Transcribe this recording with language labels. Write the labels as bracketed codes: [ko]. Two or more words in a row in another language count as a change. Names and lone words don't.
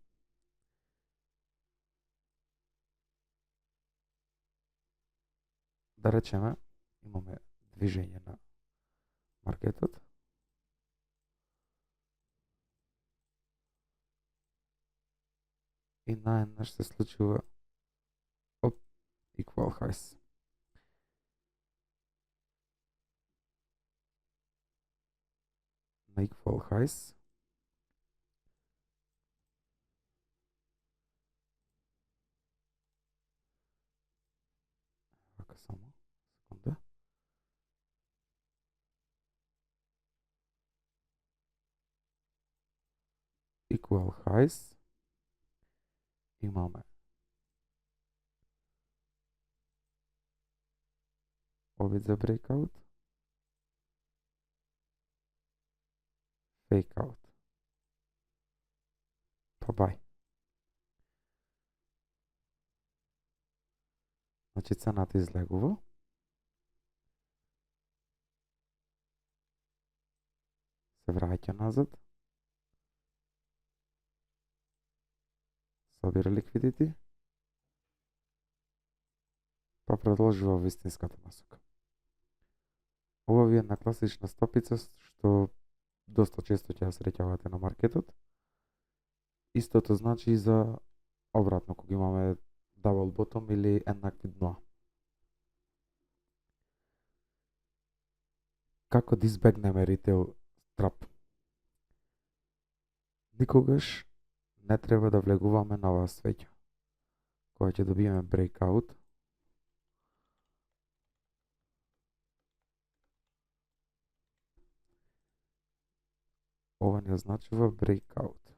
[mk] Да речеме, имаме движење на маркетот. И наеднаш се случува [en] equal highs. [mk] На [en] equal highs [mk] вака само секунда. [en] Equal highs [mk] имаме обид за [en] breakout, fake out, [mk] па buy. Значи цената излегува, се враќа назад, собира ликвидити, па продолжува во вистинската насока. Ова ви е една класична стопица што доста често ќе ја среќавате на маркетот. Истото значи и за обратно, кога имаме [en] double bottom [mk] или еднакви дна. Како да избегнеме ритейл трап? Никогаш не треба да влегуваме на оваа свеќа. кога ќе добиеме breakout, ова ни означува breakout.